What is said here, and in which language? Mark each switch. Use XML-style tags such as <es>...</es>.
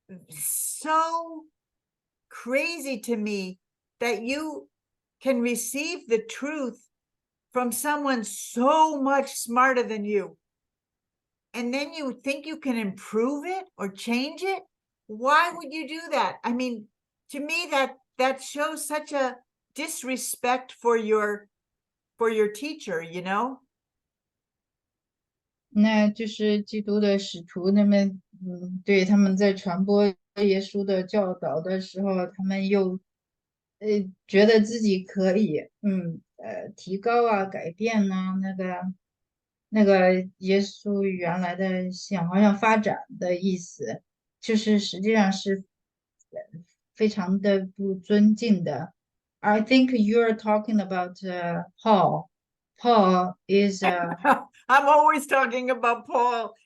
<en>so crazy to me that you can receive the truth from someone so much smarter than you, and then you think you can improve it or change it. Why would you do that? I mean, to me, that shows such a disrespect for your teacher, you know?</en> <zh>那就是基督的使徒，那么对，他们在传播耶稣的教导的时候，他们又觉得自己可以提高啊、改变啊，那个耶稣原来的想好像发展的意思，就是实际上是非常的不尊敬的。</zh> <en>I think you're talking about Paul. Paul is I'm always talking about Paul.</en>